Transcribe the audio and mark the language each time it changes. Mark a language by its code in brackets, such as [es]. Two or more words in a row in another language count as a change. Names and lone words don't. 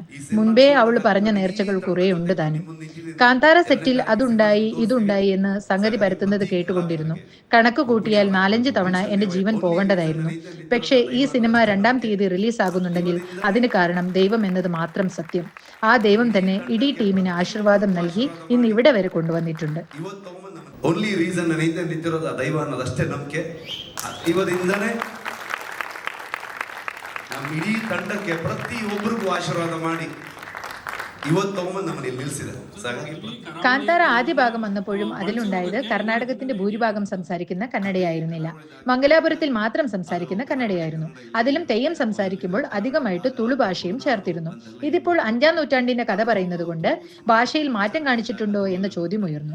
[ml] മുൻപേ അവൾ പറഞ്ഞ നേർച്ചകൾ കുറേ ഉണ്ട് താനും. കാന്താര സെറ്റിൽ അതുണ്ടായി ഇതുണ്ടായി എന്ന് സംഗതി പരത്തുന്നത് കേട്ടുകൊണ്ടിരുന്നു. കണക്ക് കൂട്ടിയാൽ 4-5 തവണ എന്റെ ജീവൻ പോകേണ്ടതായിരുന്നു. പക്ഷേ ഈ സിനിമ 2-ാം തീയതി റിലീസ് ആകുന്നുണ്ടെങ്കിൽ അതിന് കാരണം ദൈവം എന്നത് മാത്രം സത്യം. ആ ദൈവം തന്നെ ഇടീ ടീമിന് ആശീർവാദം നൽകി ഇന്ന് ഇവിടെ വരെ കൊണ്ടുവന്നിട്ടുണ്ട്. [en] only reason [kn] ನನ್ನ ಹಿಂದೆ ನಿಂತಿರೋದು ದೈವ ಅನ್ನೋದಷ್ಟೇ ನಂಬಿಕೆ. ಇವರಿಂದನೇ ನಮ್ಮ ಇಡೀ ತಂಡಕ್ಕೆ ಪ್ರತಿಯೊಬ್ಬರಿಗೂ ಆಶೀರ್ವಾದ ಮಾಡಿ ಇವತ್ತೊಮ್ಮೆ ನಮ್ಮನ್ನು ಇಲ್ಲಿ ನಿಲ್ಲಿಸಿದೆ. [ml] കാന്താര ആദ്യ ഭാഗം വന്നപ്പോഴും അതിലുണ്ടായത് കർണാടകത്തിന്റെ ഭൂരിഭാഗം സംസാരിക്കുന്ന കന്നഡയായിരുന്നില്ല, മംഗലാപുരത്തിൽ മാത്രം സംസാരിക്കുന്ന കന്നഡയായിരുന്നു. അതിലും തെയ്യം സംസാരിക്കുമ്പോൾ അധികമായിട്ട് തുളു ഭാഷയും ചേർത്തിരുന്നു. ഇതിപ്പോൾ 5-ാം നൂറ്റാണ്ടിന്റെ കഥ പറയുന്നത് കൊണ്ട് ഭാഷയിൽ മാറ്റം കാണിച്ചിട്ടുണ്ടോ എന്ന ചോദ്യം ഉയർന്നു.